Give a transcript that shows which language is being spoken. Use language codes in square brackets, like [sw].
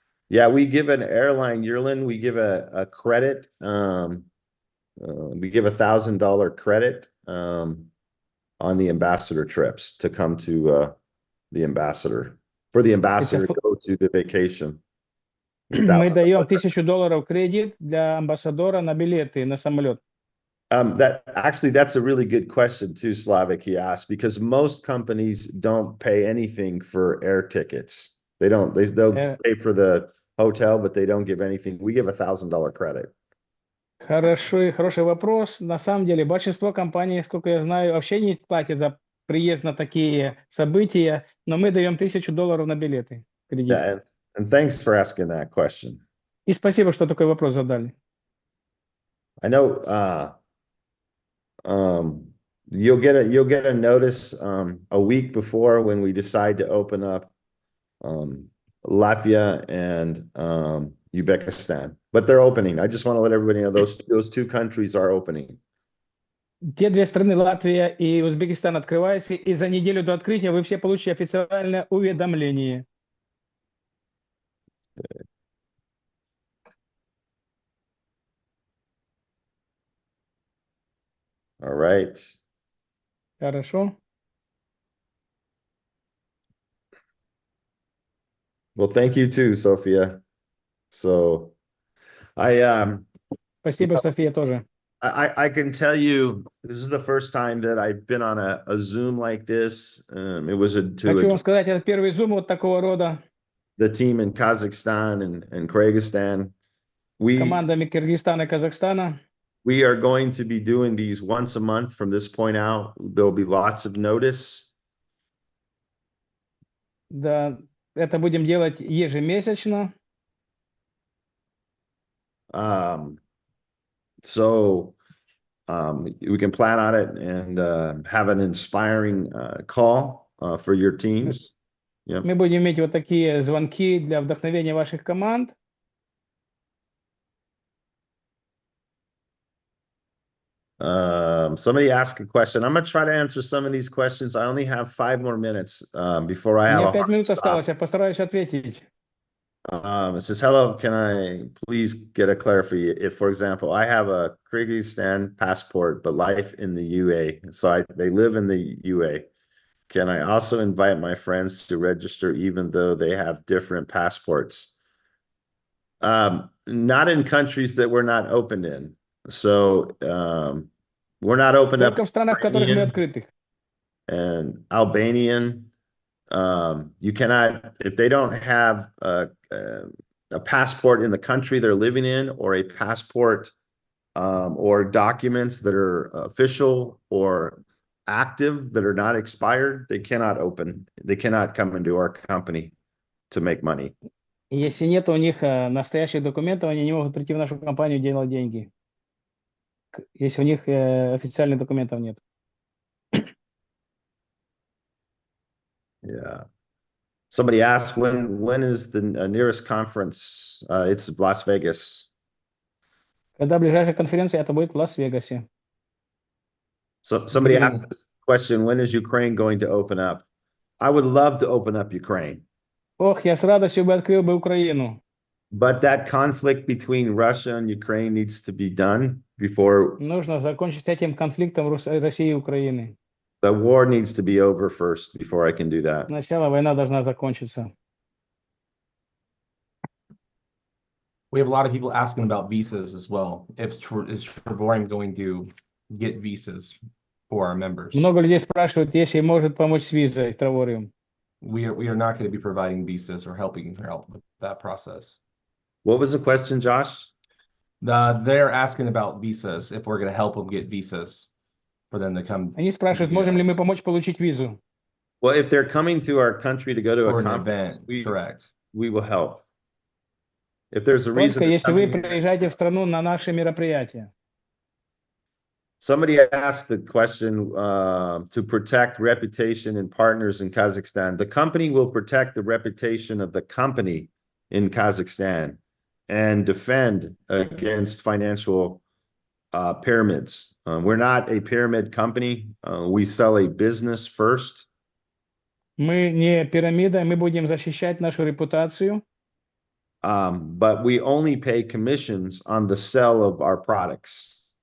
[en] Yeah, we give an airline yearling, we give a credit, we give $1,000 credit on the ambassador trips to come to the ambassador, for the ambassador to go to the vacation. [ru] Мы даем $1000 кредит для амбассадора на билеты на самолет. [en] That's a really good question too, Slavic, he asked, because most companies don't pay anything for air tickets. They'll pay for the hotel, but they don't give anything. We give $1,000 credit. [ru] Хороший вопрос. На самом деле, большинство компаний, сколько я знаю, вообще не платят за приезд на такие события, но мы даем $1000 на билеты. Кредит. [en] Yeah, and thanks for asking that question. [ru] И спасибо, что такой вопрос задали. [en] I know you'll get a notice a week before when we decide to open up Latvia and Uzbekistan, but they're opening. I just want to let everybody know those two countries are opening. [ru] Те две страны, Латвия и Узбекистан, открываются, и за неделю до открытия вы все получите официальное уведомление. [en] All right. [ru] Хорошо. [en] Well, thank you too, Sophia. So, [ru] Спасибо, София, тоже. [en] I can tell you, this is the first time that I've been on a Zoom like this. It was [ru] Хочу вам сказать, это первый Zoom вот такого рода. [en] The team in Kazakhstan and Kyrgyzstan. [ru] Командами Кыргызстана и Казахстана. [en] We are going to be doing these once a month from this point out. There'll be lots of notice. [ru] Да, это будем делать ежемесячно. [en] So we can plan on it and have an inspiring call for your teams. Yeah. [ru] Мы будем иметь вот такие звонки для вдохновения ваших команд. [en] Somebody asked a question. I'm going to try to answer some of these questions. I only have 5 more minutes before I have [ru] У меня 5 минут осталось, я постараюсь ответить. [en] It says, hello, can I please get a clarification? If, for example, I have a Kyrgyzstan passport, but life in the UA, so they live in the UA. Can I also invite my friends to register even though they have different passports? Not in countries that we're not opened in. So we're not opened up. [ru] Только в странах, в которых мы открыты. [en] And Albanian, you cannot, if they don't have a passport in the country they're living in, or a passport or documents that are official or active that are not expired, they cannot come into our company to make money. [ru] Если нет у них настоящих документов, они не могут прийти в нашу компанию и делать деньги. Если у них официальных документов нет. [en] Yeah. Somebody asked when is the nearest conference? It's Las Vegas. [ru] Когда ближайшая конференция, это будет в Лас-Вегасе. [en] So somebody asked this question, when is Ukraine going to open up? I would love to open up Ukraine. [ru] Ох, я с радостью бы открыл бы Украину. [en] But that conflict between Russia and Ukraine needs to be done before. [ru] Нужно закончить с этим конфликтом России и Украины. [en] The war needs to be over first before I can do that. [ru] Сначала война должна закончиться. [en] We have a lot of people asking about visas as well. Is Trevorium going to get visas for our members? [ru] Много людей спрашивают, если может помочь с визой Trevorium. [en] We are not going to be providing visas or helping out with that process. What was the question, Josh? They're asking about visas, if we're going to help them get visas for them to come. [ru] Они спрашивают, можем ли мы помочь получить визу? [en] Well, if they're coming to our country to go to Or a an conference, event, correct. we will help. If there's a reason. [ru] Только если вы приезжаете в страну на наши мероприятия. [en] Somebody asked the question to protect reputation and partners in Kazakhstan. The company will protect the reputation of the company in Kazakhstan and defend against financial pyramids. We're not a pyramid company. We sell a business first. [ru] Мы не пирамида, мы будем защищать нашу репутацию. [en] But we only pay commissions on the sale of our products.